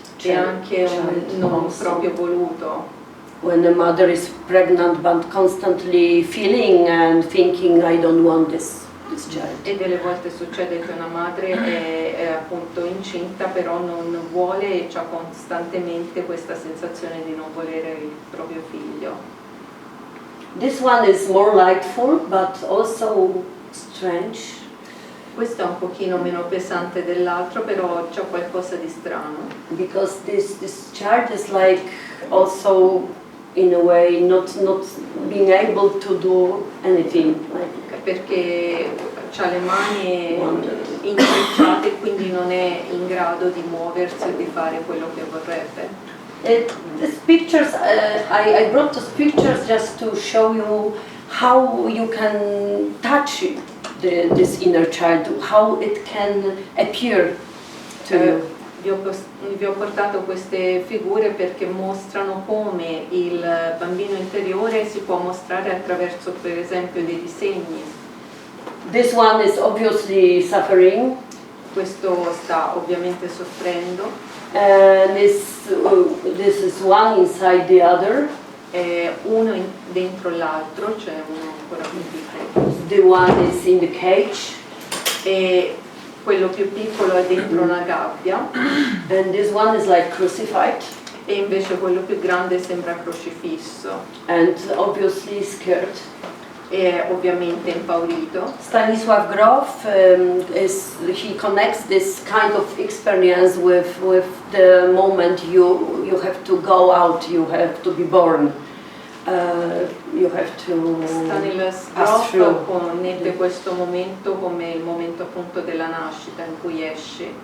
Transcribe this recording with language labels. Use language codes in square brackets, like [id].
[it] E anche non proprio voluto. [en] When a mother is pregnant but constantly feeling and thinking, I don't want this child. [it] E delle volte succede che una madre è appunto incinta, però non vuole e ha costantemente questa sensazione di non volere il proprio figlio. [en] This one is more lightful but also strange. [it] Questo è un pochino meno pesante dell'altro, però c'è qualcosa di strano. [en] Because this child is like also in a way not being able to do anything. [it] Perché ha le mani intrecciate e quindi non è in grado di muoversi e di fare quello che vorrebbe. [en] These pictures, I brought these pictures just to show you how you can touch this inner child, how it can appear to you. [it] Vi ho portato queste figure perché mostrano come il bambino interiore si può mostrare attraverso, per esempio, dei disegni. [en] This one is obviously suffering. [it] Questo sta ovviamente soffrendo. [en] And this is one inside the other. [it] Uno dentro l'altro, c'è uno ancora più piccolo. [en] The one is in the cage. [it] E quello più piccolo è dentro una gabbia. [en] And this one is like crucified. [it] E invece quello più grande sembra crocifisso. [en] And obviously scared. [it] E è ovviamente impaurito. [en] Stanislav Grof he connects this kind of experience with the moment you have to go out, you have to be born. You have to [it] Stanislav Grof connette questo momento come il momento appunto della nascita in cui esci.